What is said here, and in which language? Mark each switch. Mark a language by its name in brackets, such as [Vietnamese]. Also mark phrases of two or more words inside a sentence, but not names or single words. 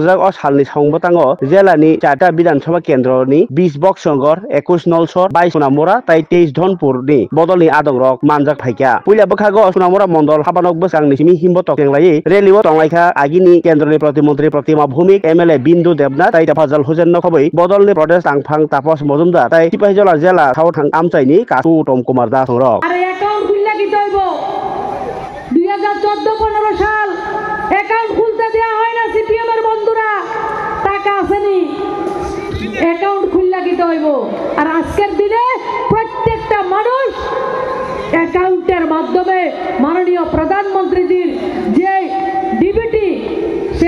[Kok Borok] अ सालनि सावंबतांगो जिल्लानि 4टा विधानसभा केंद्रनि 20 बक्संगर 21 नलसर 22 सुनामुरा ताई 23 धनपुरनि बदलनि आदंरक मानजाक फाइका पुइला बोखागो सुनामुरा मंडल बसांनि सिमी हिम्बतक केंलायै रेलिओ तंलायखा आगिनि केंद्रनि प्रतिमंत्री प्रतिमा भूमिक एमएलए बिन्दु देबनाथ ताई फाजल हुसेन नखबै बदलनि प्रदेश तांफां तापस मजुमदार ताई सिपाहीजला जिल्ला साउथां आमचाइनि कासु उत्तम कुमार दास रक [Bangla] আরে অ্যাকাউন্ট খুললে কি হইব 2014-15 সাল অ্যাকাউন্ট খুলতে দেয়া হয় না সিপিএম এর বন্ধুরা টাকা আসেনি অ্যাকাউন্ট খুললে কি হইব আর আজকের দিনে প্রত্যেকটা মানুষ অ্যাকাউন্টের মাধ্যমে মাননীয় প্রধানমন্ত্রীজির যে ডিবিটি সে